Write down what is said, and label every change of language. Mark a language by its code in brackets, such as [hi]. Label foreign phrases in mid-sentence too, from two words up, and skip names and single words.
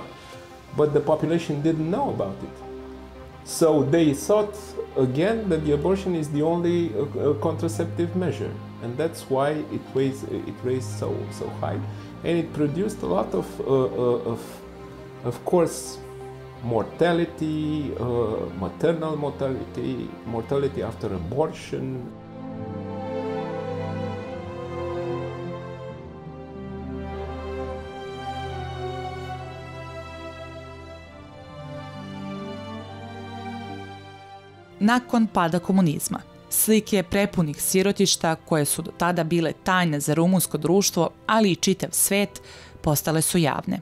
[en] But the population didn't know about it. So they thought again that the abortion is the only contraceptive measure, and that's why it raised so high, and it produced a lot of course, mortality, maternal mortality, mortality after abortion. [sr] Nakon pada komunizma, slike prepunih sirotišta koje su do tada bile tajne za rumunsko društvo, ali i čitav svet, postale su javne.